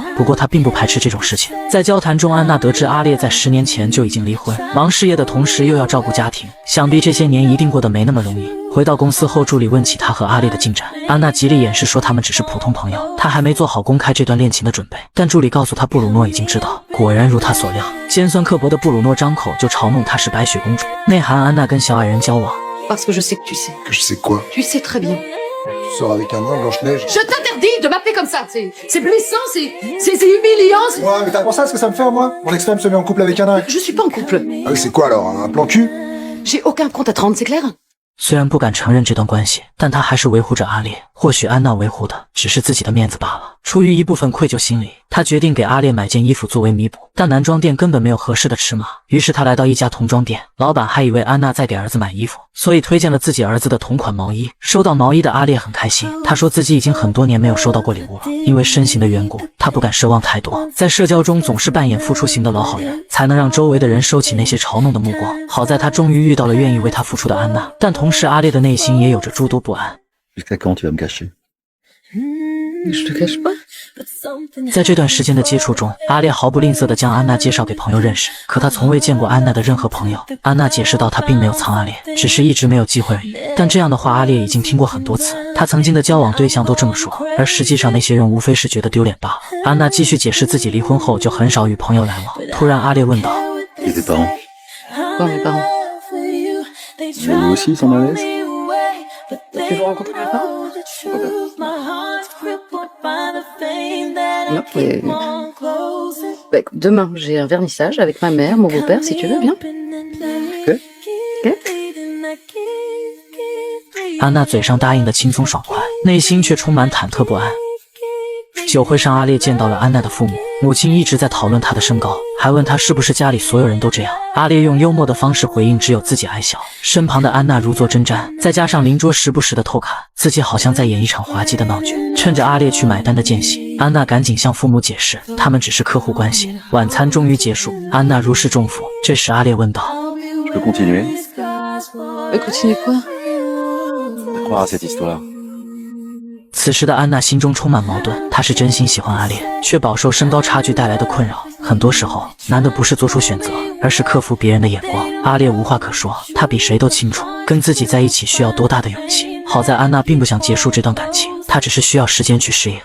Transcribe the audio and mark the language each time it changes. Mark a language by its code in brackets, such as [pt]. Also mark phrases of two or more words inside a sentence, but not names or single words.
[zh] 不过他并不排斥这种事情。在交谈中，安娜得知阿烈在10年前就已经离婚，忙事业的同时又要照顾家庭，想必这些年一定过得没那么容易。回到公司后，助理问起他和阿烈的进展，安娜极力掩饰说他们只是普通朋友，他还没做好公开这段恋情的准备。但助理告诉他，布鲁诺已经知道。果然如他所料，尖酸刻薄的布鲁诺张口就嘲弄他是白雪公主，内涵安娜跟小矮人交往。 [fr] Parce que je sais que tu sais. Que je sais quoi? Tu sais très bien. Tu sors avec un nain, Blanche-Neige? Je t'interdis de m'appeler comme ça. C'est blessant, c'est humiliant. Ouais, mais t'as pensé à ce que ça me fait, moi? Mon ex-femme se met en couple avec un nain. Je suis pas en couple. Ah oui, c'est quoi alors? Un plan cul? J'ai aucun compte à te rendre, c'est clair? [zh] 虽然不敢承认这段关系，但他还是维护着阿烈。或许安娜维护的只是自己的面子罢了。出于一部分愧疚心理，他决定给阿烈买件衣服作为弥补，但男装店根本没有合适的尺码。于是他来到一家童装店，老板还以为安娜在给儿子买衣服，所以推荐了自己儿子的同款毛衣。收到毛衣的阿烈很开心，他说自己已经很多年没有收到过礼物了，因为身形的缘故，他不敢奢望太多。在社交中总是扮演付出型的老好人，才能让周围的人收起那些嘲弄的目光。好在他终于遇到了愿意为他付出的安娜，但同时阿烈的内心也有着诸多不安。 [fr] Jusqu'à quand tu vas me cacher? Je te cache pas. [zh] 在这段时间的接触中，阿烈毫不吝啬地将安娜介绍给朋友认识，可他从未见过安娜的任何朋友。安娜解释道，她并没有藏阿烈，只是一直没有机会而已。但这样的话，阿烈已经听过很多次，他曾经的交往对象都这么说，而实际上那些人无非是觉得丢脸罢了。安娜继续解释自己离婚后就很少与朋友来往。突然，阿烈问道 [fr] Et tes parents? Quoi, mes parents? Mais eux aussi, ils sont mal à l'aise? Tu veux rencontrer mes parents? Non, mais... Bah, écoute, demain, j'ai un vernissage avec ma mère, mon beau-père, si tu veux, viens. Ok. Ok. [zh] 安娜嘴上答应的轻松爽快，内心却充满忐忑不安。酒会上，阿烈见到了安娜的父母，母亲一直在讨论她的身高，还问她是不是家里所有人都这样。阿烈用幽默的方式回应，只有自己矮小。身旁的安娜如坐针毡，再加上邻桌时不时的偷看，自己好像在演一场滑稽的闹剧。趁着阿烈去买单的间隙，安娜赶紧向父母解释，他们只是客户关系。晚餐终于结束，安娜如释重负。这时阿烈问道 [fr] Je peux continuer? Continue quoi? À croire à cette histoire. [zh] 此时的安娜心中充满矛盾，她是真心喜欢阿烈，却饱受身高差距带来的困扰。很多时候，难的不是做出选择，而是克服别人的眼光。阿烈无话可说，他比谁都清楚跟自己在一起需要多大的勇气。好在安娜并不想结束这段感情，她只是需要时间去适应。